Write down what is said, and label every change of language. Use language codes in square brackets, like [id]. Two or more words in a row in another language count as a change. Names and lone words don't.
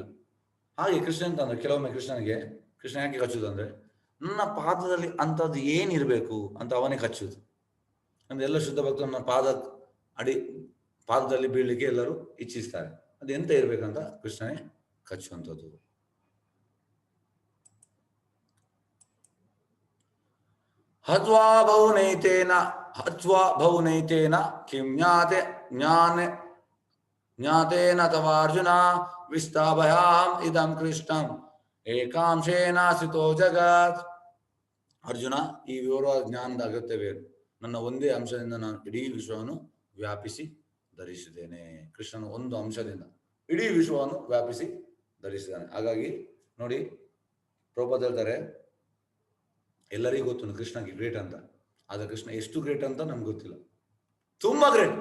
[kn] ಹಾಗೆ ಕೃಷ್ಣ ಅಂತಂದ್ರೆ ಕೆಲವೊಮ್ಮೆ ಕೃಷ್ಣ ಯಾಕೆ ಕಚ್ಚುದು ಅಂದ್ರೆ, ನನ್ನ ಪಾದದಲ್ಲಿ ಅಂಥದ್ದು ಏನಿರಬೇಕು ಅಂತ ಅವನೇ ಕಚ್ಚುದು. ಅಂದ್ರೆ ಎಲ್ಲ ಶುದ್ಧ ಭಕ್ತರು ನನ್ನ ಪಾದದಲ್ಲಿ ಬೀಳಲಿಕ್ಕೆ ಎಲ್ಲರೂ ಇಚ್ಛಿಸ್ತಾರೆ. ಅದು ಎಂತ ಇರ್ಬೇಕಂತ ಕೃಷ್ಣನೇ ಕಚ್ಚುವಂಥದ್ದು. [sa] ಹತ್ವಾ ಬಹುನೈತೇನ ಕಿಂ ಜ್ಞಾತೇನ ತವಾರ್ಜುನ ವಿಸ್ತಾಭಯಾಂ ಇದಂ ಕೃಷ್ಣಂ ಏಕಾಂಶೇನ ಸ್ಥಿತೋ ಜಗತ್. [kn] ಅರ್ಜುನ, ಈ ವಿವರವಾದ ಜ್ಞಾನದ ಅಗತ್ಯವೇನು? ನನ್ನ ಒಂದೇ ಅಂಶದಿಂದ ನಾನು ಇಡೀ ವಿಶ್ವವನ್ನು ವ್ಯಾಪಿಸಿ ಧರಿಸಿದ್ದೇನೆ. ಕೃಷ್ಣನ ಒಂದು ಅಂಶದಿಂದ ಇಡೀ ವಿಶ್ವವನ್ನು ವ್ಯಾಪಿಸಿ ಧರಿಸಿದ್ದಾನೆ. ಹಾಗಾಗಿ ನೋಡಿ, ಪ್ರಭುಪಾದ ಹೇಳ್ತಾರೆ, ಎಲ್ಲರಿಗೂ ಗೊತ್ತು ಕೃಷ್ಣಗೆ ಗ್ರೇಟ್ ಅಂತ, ಆದ್ರೆ ಕೃಷ್ಣ ಎಷ್ಟು ಗ್ರೇಟ್ ಅಂತ ನಮ್ಗೆ ಗೊತ್ತಿಲ್ಲ, ತುಂಬಾ ಗ್ರೇಟ್.